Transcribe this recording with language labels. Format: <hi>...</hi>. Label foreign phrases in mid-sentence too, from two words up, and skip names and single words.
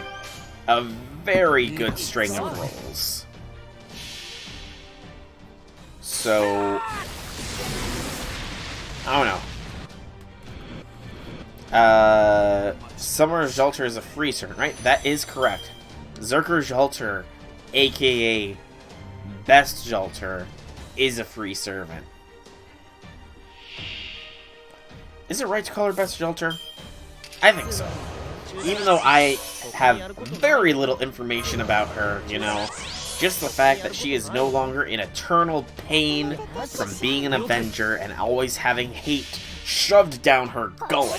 <en>A very good string of rolls. So, I don't know. Summer Jolter is a free servant, right? That is correct. Zerker Jolter, aka Best Jolter, is a free servant. Is it right to call her Best Jolter? I think so. Even though I have very little information about her, you know. Just the fact that she is no longer in eternal pain from being an Avenger and always having hate shoved down her gullet.</en>